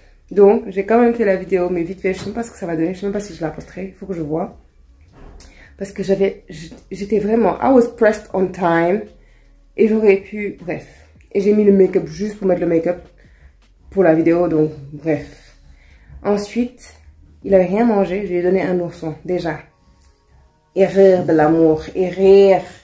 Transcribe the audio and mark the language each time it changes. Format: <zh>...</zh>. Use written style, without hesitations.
<fr>Donc, j'ai quand même fait la vidéo, mais vite fait, je ne sais pas ce que ça va donner. Je ne sais même pas si je la posterai. Il faut que je vois. Parce que j'étais vraiment,</fr> <en>I was pressed on time.</en> <fr>Et j'aurais pu, bref. Et j'ai mis le make-up juste pour mettre le make-up pour la vidéo. Donc, bref. Ensuite, il n'avait rien mangé. Je lui ai donné un ourson, déjà. Erreur de l'amour. Erreur.</fr>